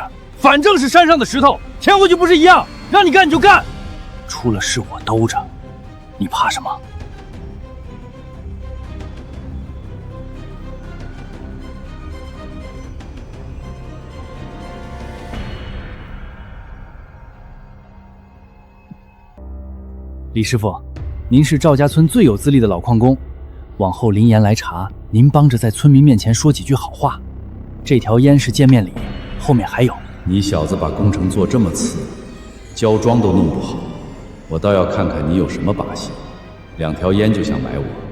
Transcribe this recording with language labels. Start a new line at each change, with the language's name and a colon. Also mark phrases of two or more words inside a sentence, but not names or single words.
Chinese: 反正是山上的石頭，填回去不是一樣？讓你幹你就幹，出了事我兜着，你怕什麼？李師傅，您是趙家村最有資歷的老礦工，往後林岩來查，您幫着在村民面前說幾句好話。這條煙是見面禮，後面還有。你小子把工程做這麼次，膠樁都弄不好，我倒要看看你有什麼把戲。2條煙就想買我？